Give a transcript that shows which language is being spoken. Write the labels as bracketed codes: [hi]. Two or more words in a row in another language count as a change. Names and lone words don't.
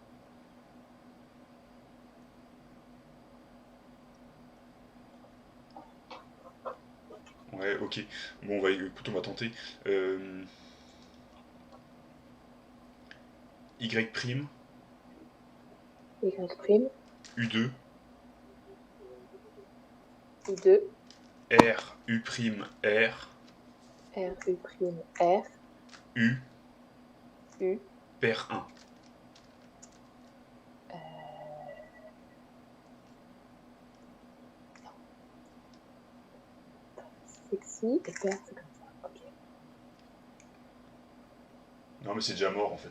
[fr] Ouais, ok. Bon, écoute, on va tenter. Y prime, Y'. U2, U2. R, U prime, R, R, U', R. U, U. paire 1. Sexy. Et paire, c'est comme ça. Ok. Non, mais c'est déjà mort en fait.